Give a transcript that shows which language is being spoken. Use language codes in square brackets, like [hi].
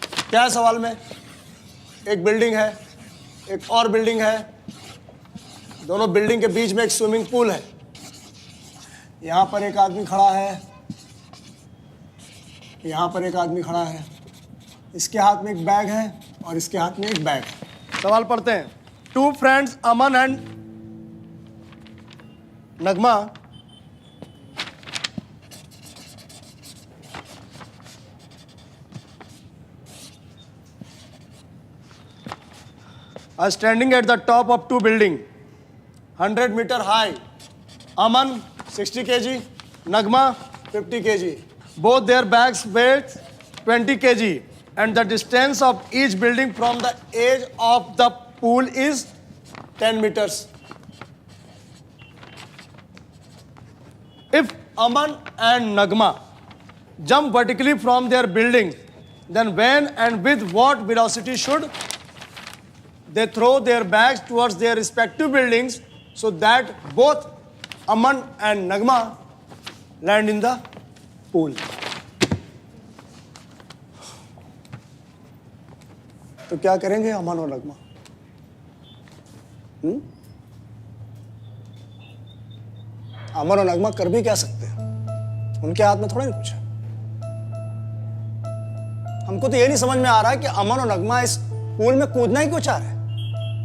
[hi] क्या है सवाल में? एक बिल्डिंग है, एक और बिल्डिंग है, दोनों बिल्डिंग के बीच में एक स्विमिंग पूल है। यहां पर एक आदमी खड़ा है, यहां पर एक आदमी खड़ा है, इसके हाथ में एक बैग है और इसके हाथ में एक बैग है। सवाल पढ़ते हैं। [en] 2 friends Aman and Nagma are standing at the top of 2 buildings, 100 meter high. Aman 60 kg, Nagma 50 kg. Both their bags weigh 20 kg, and the distance of each building from the edge of the pool is 10 meters. If Aman and Nagma jump vertically from their building, then when and with what velocity should they throw their bags towards their respective buildings so that both Aman and Nagma land in the pool? [hi] तो क्या करेंगे अमन और नगमा? अमन और नगमा कर भी क्या सकते हैं? उनके हाथ में थोड़ा ही कुछ है। हमको तो ये नहीं समझ में आ रहा है कि अमन और नगमा इस पूल में कूदना ही क्यों चाह रहे हैं?